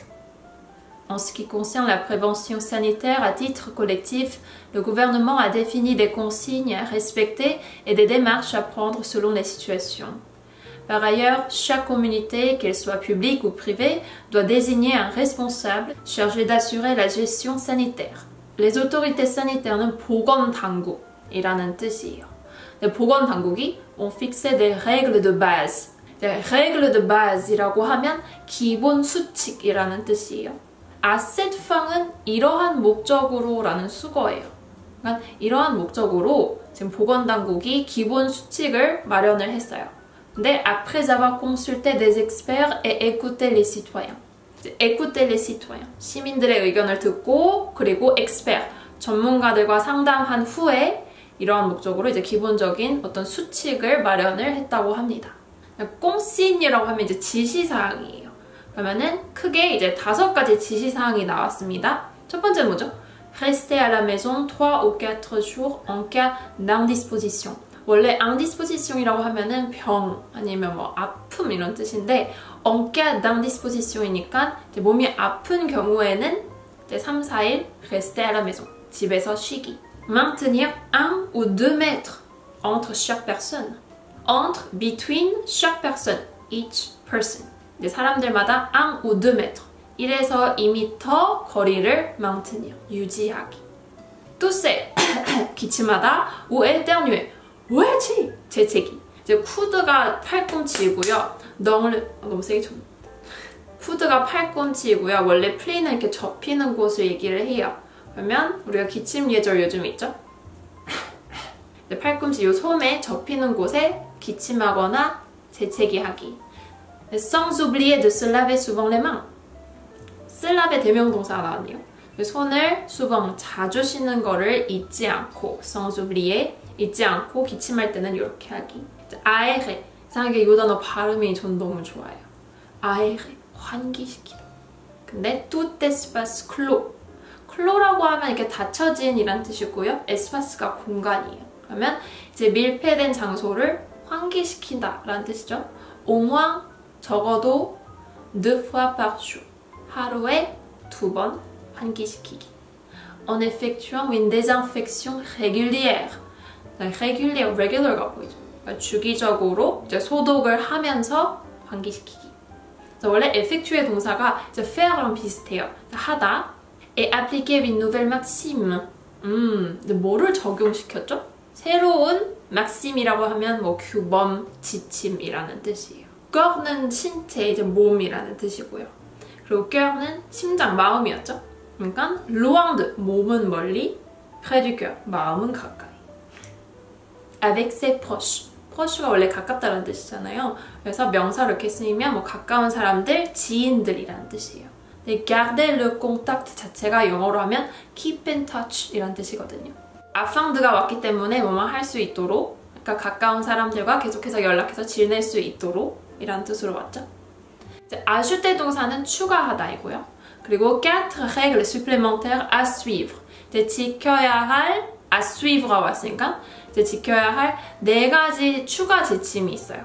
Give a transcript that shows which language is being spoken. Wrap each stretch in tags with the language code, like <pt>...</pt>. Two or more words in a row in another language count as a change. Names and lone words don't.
<fr>En ce qui concerne la prévention sanitaire à titre collectif, le gouvernement a défini des consignes à respecter et des démarches à prendre selon les situations. Par ailleurs, chaque communauté, qu'elle soit publique ou privée, doit désigner un responsable chargé d'assurer la gestion sanitaire. Les autorités sanitaires</fr> <ko>보건당국이라는 뜻이에요.</ko> <fr>보건당국이 ont fixé des règles de base. règles de base</fr> <ko>이라고 하면 기본 수칙이라는 뜻이에요.</ko> <fr>à cette fin</fr> <ko>은 이러한 목적으로 라는 수거예요. 그러니까 이러한 목적으로 지금 보건당국이 기본 수칙을 마련을 했어요.</ko> <fr>근데 après avoir consulté des experts et écouté les citoyens. écouter les citoyens.</fr> <ko>시민들의 의견을 듣고 그리고 expert, 전문가들과 상담한 후에 이러한 목적으로 이제 기본적인 어떤 수칙을 마련을 했다고 합니다. consigne이라고 하면 이제 지시사항이에요. 그러면은 크게 이제 5가지 지시사항이 나왔습니다. 첫 번째는 뭐죠?</ko> <fr>Rester à la maison 3 ou 4 jours en cas d'indisposition.</fr> <ko>원래 indisposition이라고 하면은 병 아니면 뭐 아픔 이런 뜻인데</ko> <fr>en cas d'indisposition</fr> <ko>이니까 이제 몸이 아픈 경우에는 이제 3, 4일</ko> <fr>rester à la maison.</fr> <ko>집에서 쉬기.</ko> <fr>Maintenir 1 ou 2 mètres entre chaque personne. Entre, between chaque personne.</fr> <en>Each person.</en> <ko>이제 사람들마다</ko> <fr>1 ou 2 mètres.</fr> <ko>1에서 2m 거리를 maintenir, 유지하기.</ko> <fr>tousser, 기침하다, ou éternuer,</fr> <ko>왜지? 재채기. 이제 쿠드가 팔꿈치이고요. 너무 세게 쳤네. 쿠드가 팔꿈치이고요. 원래 플리는 이렇게 접히는 곳을 얘기를 해요. 그러면 우리가 기침 예절 요즘 있죠? 팔꿈치 요 솜에 접히는 곳에 기침하거나 재채기 하기.</ko> <fr>Sans oublier de se laver souvent les mains. se laver</fr> <ko>대명동사가 나왔네요. 손을 souvent 자주 씻는 거를 잊지 않고</ko> <fr>sans oublier</fr> <ko>잊지 않고 기침할 때는 이렇게 하기. aérer 이상하게 이 단어 발음이 전 너무 좋아요. aérer 환기시키다. 근데</ko> <fr>tout espace clos clos</fr> <ko>라고 하면 이렇게 닫혀진 이란 뜻이고요. espace가 공간이에요. 그러면 이제 밀폐된 장소를 환기시킨다 라는 뜻이죠.</ko> <fr>au moins 적어도 2 fois par jour.</fr> <ko>하루에 2번 환기시키기.</ko> <fr>En effectuant une désinfection régulière. régulier,</fr> <ko>regular가 보이죠. 그러니까 주기적으로 이제 소독을 하면서 환기시키기. 그래서 원래 effectuer 동사가 이제 faire랑 비슷해요. 하다.</ko> <fr>Et appliquer une nouvelle maxime.</fr> <ko>근데 뭐를 적용시켰죠? 새로운 maxim이라고 하면 뭐 규범, 지침이라는 뜻이에요. cœur는 신체, 이제 몸이라는 뜻이고요. 그리고 cœur는 심장, 마음이었죠. 그러니까</ko> <fr>loin de,</fr> <ko>몸은 멀리,</ko> <fr>près du cœur,</fr> <ko>마음은 가까이.</ko> <fr>avec ses proches.</fr> <ko>proche가 원래 가깝다는 뜻이잖아요. 그래서 명사로 이렇게 쓰이면 뭐 가까운 사람들, 지인들이라는 뜻이에요. 근데</ko> <fr>garder le contact</fr> <ko>자체가 영어로 하면</ko> <en>keep in touch</en> <ko>이란 뜻이거든요.</ko> <fr>afin de</fr> <ko>가 왔기 때문에 뭐만 할 수 있도록, 그러니까 가까운 사람들과 계속해서 연락해서 지낼 수 있도록 이란 뜻으로 왔죠. ajouter 동사는 추가하다이고요.</ko> <fr>그리고 4 règles supplémentaires à suivre.</fr> <ko>이제 지켜야 할</ko> <fr>à suivre</fr> <ko>가 왔으니까 이제 지켜야 할 4가지 추가 지침이 있어요.</ko>